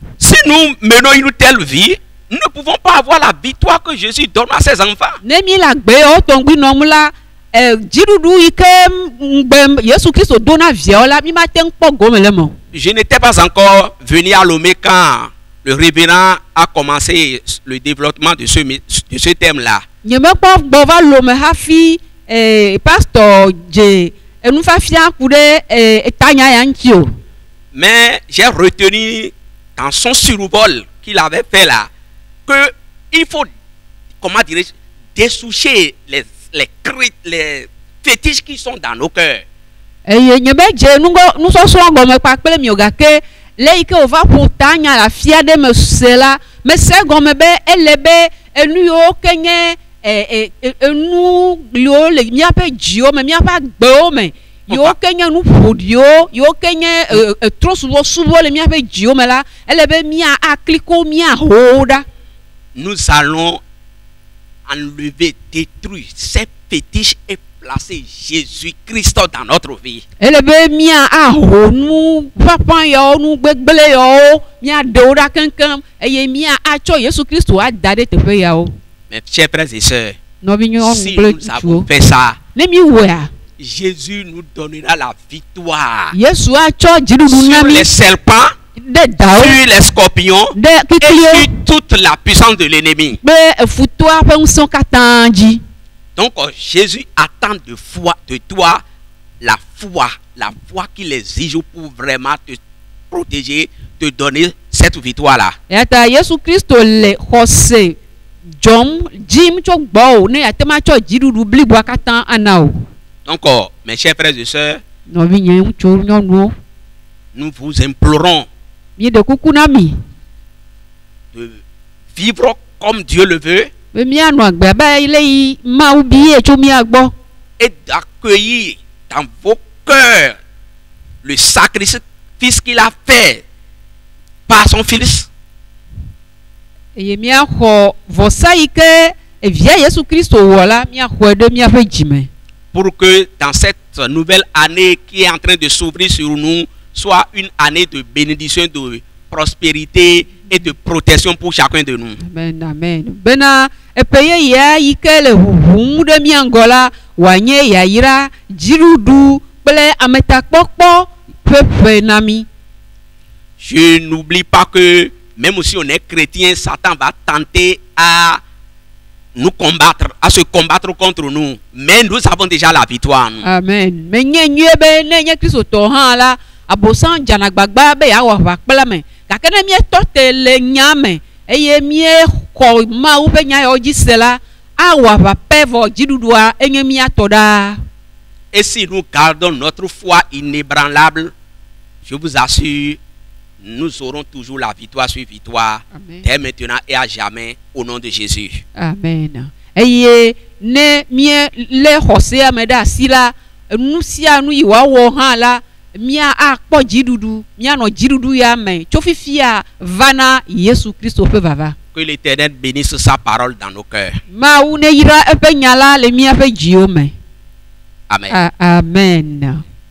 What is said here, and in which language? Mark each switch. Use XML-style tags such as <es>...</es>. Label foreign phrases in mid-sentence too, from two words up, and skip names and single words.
<fr>Si nous menons une telle vie, nous ne pouvons pas avoir la victoire que Jésus donne à ses enfants.</fr> <ee>Ne mi la gbe o tɔngbi nɔmu la dziɖuɖu yi ke ŋgbe Yesu Kristo do na viawo la mi ma te ŋu kpɔ gome le me.</ee> <fr>Je n'étais pas encore venu à Lomé quand le révérend a commencé le développement de ce thème-là.</fr> <ee>Nye me kpɔ gbɔ va Lomé hafi pasteur dze enufafia ku ɖe etanya ya ŋuti o.</ee> <fr>Mais j'ai retenu dans son survol qu'il avait fait là, que il faut, comment dirais-je, dessoucher les fétiches qui sont dans nos cœurs.</fr> <ee>Eye nye be dze nusɔsrɔ̃ gɔme kpakple mi o gake le yi ke o va ƒo ta nya le afi aɖe me se la me se gɔme be ele be enu yiwo ke nye nu liwo le miaƒe dziwo me miaƒe agbewo me yiwo ke nye nu ƒoɖiwo yiwo ke nye trɔsubɔsubɔ le miaƒe dziwo me la ele be mia akliko miaho ɖa.</ee> <fr>Nous allons enlever, détruire ces fétiches et placer Jésus-Christ dans notre vie.</fr> <ee>Ele be mia aho nu ƒaƒã yawo nu gbegble yawo mia ɖewo ɖa keŋkeŋ eye mia atsɔ Yesu Kristo ada ɖe teƒe yawo.</ee> <fr>Mes chers frères et sœurs,</fr> <ee>Nɔvinyɔnu si kple</ee> <fr>nous avons</fr> <ee>ŋutsuwo.</ee> <fr>fait ça,</fr> <ee>Ne mi wɔa,</ee> <fr>Jésus nous donnera la victoire</fr> <ee>Yesu atsɔ dziɖuɖu na</ee> <fr>sur</fr> <ee>mi</ee> <fr>les serpents,</fr> <ee>ɖe dawo</ee> <fr>sur les scorpions</fr> <ee>ɖe</ee> <fr>et</fr> <ee>kikliwo</ee> <fr>sur toute la puissance de l'ennemi.</fr> <ee>kple efutoa ƒe ŋusẽ katã dzi.</ee> <fr>Donc Jésus attend de toi la foi qu'il exige pour vraiment te protéger, te donner cette victoire-là.</fr> <ee>Yata Yesu Kristo le xɔse dzɔm dzim tso gbɔwò ne yate ma tsɔ dziɖuɖu bliboa katã ana o.</ee> <fr>Donc mes chers frères et sœurs,</fr> <ee>Nɔvinye ŋutsuwo nyɔnuwo,</ee> <fr>nous vous implorons</fr> <ee>mi ɖe kuku na mi</ee> <fr>de vivre comme Dieu le veut</fr> <ee>be mianɔ agbe abe le yi Mawu bie tso mia gbɔ</ee> <fr>et d'accueillir dans vos cœurs le sacrifice qu'il a fait par son Fils.</fr> <ee>eye miaxɔ vɔsa yi ke evia Yesu Kristo wɔ la miaxɔe ɖe miaƒe dzime.</ee> <fr>Pour que dans cette nouvelle année qui est en train de s'ouvrir sur nous, soit une année de bénédiction, de prospérité et de protection pour chacun de nous. Amen, amen.</fr> <ee>Bena eƒe yeyea yi ke le ʋuʋum ɖe mia ŋgɔ la wòanye yayra, dziɖuɖu kple ametakpɔkpɔ ƒe ƒe na mi.</ee> <fr>Je n'oublie pas que même si on est chrétien, Satan va tenter à nous combattre, à se combattre contre nous. Mais nous avons déjà la victoire. Nous. Amen.</fr> <ee>Me nye nyuie be ne nye Kristotɔ hã la abosan dzanagbagba be yeawɔ aʋa kple me gake ne mietɔ te le nya me eye miexɔ Mawu ƒe nya yawo dzi se la awɔ aʋa pɛ vɔ dziɖuɖua enye miatɔ ɖaa.</ee> <fr>Et si nous gardons notre foi inébranlable, je vous assure, nous aurons toujours la victoire sur victoire, Amen. dès maintenant et à jamais, au nom de Jésus. Amen.</fr> <ee>Eye ne mie le xɔsea me ɖe asi la nu sia nu yi wòawɔ hã la mia akpɔ dziɖuɖu mianɔ dziɖuɖu ya me tso fifia va na Yesu Kristo ƒe vava.</ee> <fr>Que l'Éternel bénisse sa parole dans nos cœurs.</fr> <ee>Mawu ne yra eƒe nya la le miaƒe dziwo me. Amen. Amen.</ee>